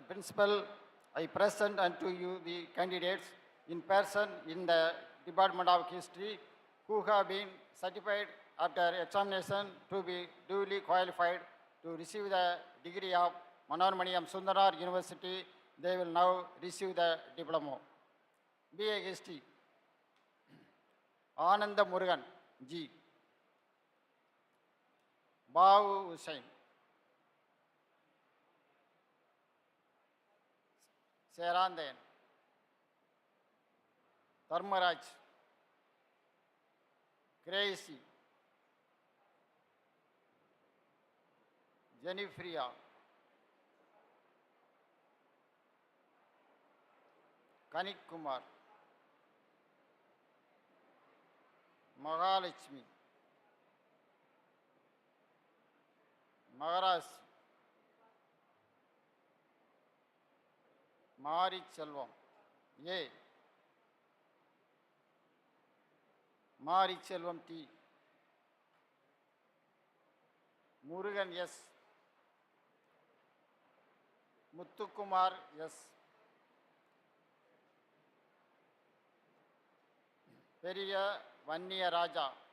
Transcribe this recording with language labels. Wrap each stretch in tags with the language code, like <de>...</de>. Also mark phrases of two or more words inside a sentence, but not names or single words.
<en>Principal, I present unto you the candidates in person in the Department of History who have been certified after examination to be duly qualified to receive the degree of Manoramaniyam Sundarar University. They will now receive the diploma. B.A. History, Ananda Murugan, G. Babu Hussain, Serandayan, Dharmaraj, Gracie, Jenniferia, Kanik Kumar, Mahalakshmi, Maharaj, Mari Selvam, A. Mari Selvam T. Murugan S. Muthukumar S. Periya Vanniya Raja,</en>